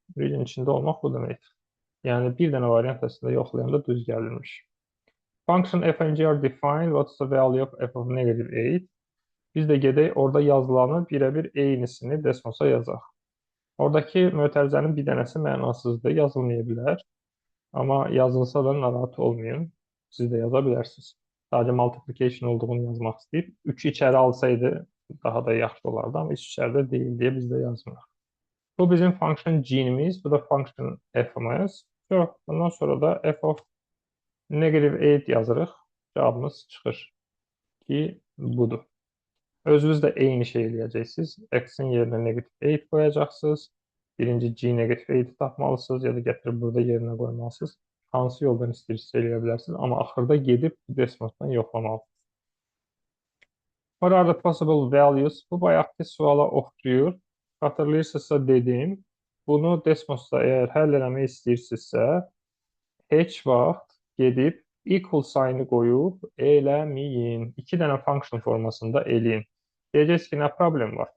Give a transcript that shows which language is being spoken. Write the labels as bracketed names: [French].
[Azerbaijani] Region içində olmaq bu deməkdir. Yəni bir dənə variant əslində yoxlayanda düz gəlirmiş. [English] Function f and g are defined. What's the value of f of negative 8? [Azerbaijani] Biz də gedək orada yazılanı birəbir eynisini Desmos'a yazaq. Oradakı mötərizənin bir dənəsi mənasızdır, yazılmaya bilər. Amma yazılsa da narahat olmayın. Siz də yaza bilərsiniz. Sadəcə multiplication olduğunu yazmaq istəyib. 3 içəri alsaydı daha da yaxşı olardı, amma 3 içəridə deyil deyə biz də yazmırıq. Bu bizim function g'imiz, bu da function f'imiz. Yox, bundan sonra da [English] f of negative 8 [Azerbaijani] yazırıq. Cavabımız çıxır ki, budur. Özünüz də eyni şey eləyəcəksiniz. X-in yerinə [English] negative 8 [Azerbaijani] qoyacaqsınız. Birinci G negative 8 tapmalısınız ya da gətirib burada yerinə qoymalısınız. Hansı yoldan istəyirsə eləyə bilərsiniz. Amma axırda gedib Desmos'dan yoxlamalısınız. [English] What are the possible values? [Azerbaijani] Bu bayaqki suala oxşuyur. Xatırlayırsınızsa dedim. Bunu Desmos'da əgər həll eləmək istəyirsinizsə, heç vaxt gedib [English] equal sign- [Azerbaijani] ı qoyub eləməyin. 2 dənə function formasında eləyin. Deyəcəksiniz ki, nə problem var?